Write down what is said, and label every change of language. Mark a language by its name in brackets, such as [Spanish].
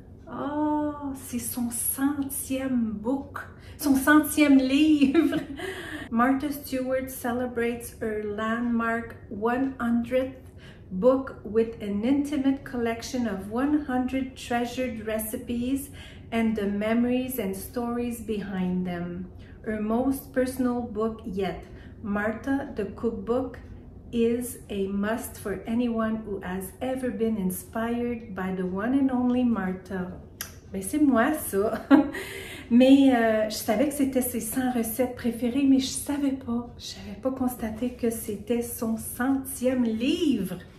[French] Oh, c'est son 100e book, son 100e livre. [English] Martha Stewart celebrates her landmark 100th book with an intimate collection of 100 treasured recipes and the memories and stories behind them. Her most personal book yet, Martha the Cookbook, is a must for anyone who has ever been inspired by the one and only Martha. [French] Ben c'est moi ça. Mais je savais que c'était ses 100 recettes préférées, mais je savais pas constaté que c'était son 100e livre.